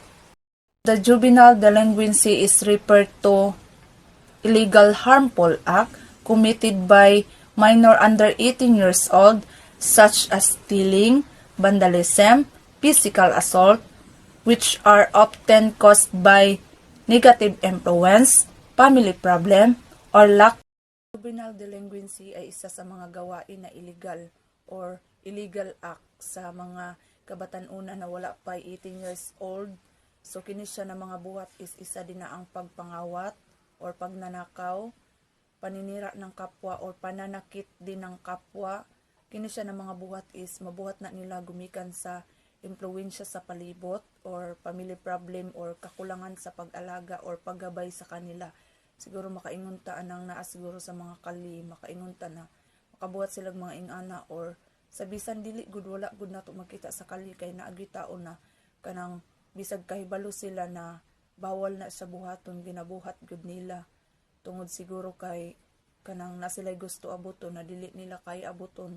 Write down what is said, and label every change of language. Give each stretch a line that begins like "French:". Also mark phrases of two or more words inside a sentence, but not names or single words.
English: The juvenile delinquency is referred to illegal harmful act committed by minor under 18 years old such as stealing, vandalism, physical assault, which are often caused by negative influence, family problem, or lack.
Filipino: Juvenile delinquency ay isa sa mga gawain na
English: illegal or illegal act
Filipino: sa mga kabatan-una na wala pa
English: 18 years old.
Cebuano: So kini siya na mga buhat is isa din na ang pagpangawat or pagnanakaw,
Filipino: paninira ng kapwa
Cebuano: or
Filipino: pananakit din ng kapwa.
Cebuano: Kini siya na mga buhat is mabuhat na nila gumikan sa impluwensya sa palibot or
English: family problem
Cebuano: or kakulangan sa pag-alaga or paggabay sa kanila. Siguro makaingon ta anang naa siguro sa mga kali, makaingon ta na makabuhat sila mga ingana or sa bisan dili gud wala gud nato makita sa kali kay naagi tao na kanang bisag kahibalo sila na bawal na sa buhaton ginabuhat gud nila tungod siguro kay kanang na sila gusto abuton na dili nila kay abuton.